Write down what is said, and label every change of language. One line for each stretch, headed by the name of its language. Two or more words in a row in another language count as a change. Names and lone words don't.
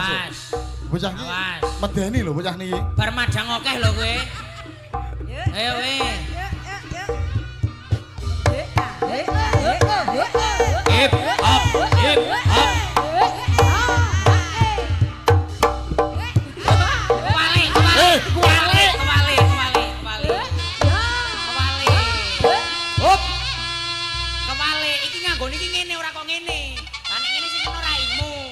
Javanese: Awas. Bocah iki Awas. medeni lho bocah niki. Bar madang akeh lho kowe. Ayo we. Hip up. Kewali. Iki nganggone iki ngene ora kok ngene. Lah nek ngene sing ngono raimu.